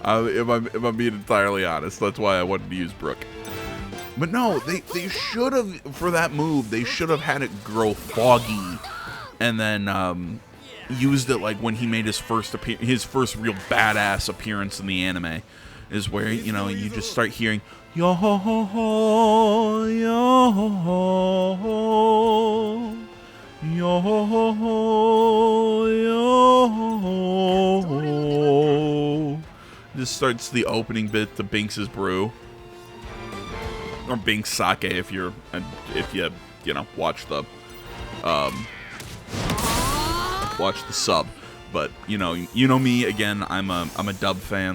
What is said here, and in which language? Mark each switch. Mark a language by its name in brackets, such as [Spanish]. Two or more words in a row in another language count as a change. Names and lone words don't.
[English] If I'm being entirely honest, that's why I wanted to use Brook. But no, they should have, for that move, they should have had it grow foggy, and then used it like when he made his first real badass appearance in the anime, is where, you know, you just start hearing yo ho ho ho yo ho ho yo ho ho ho yo ho ho. Just starts the opening bit to Binks's Brew, or Binks Sake if you watch the sub. But you know me again. I'm a dub fan.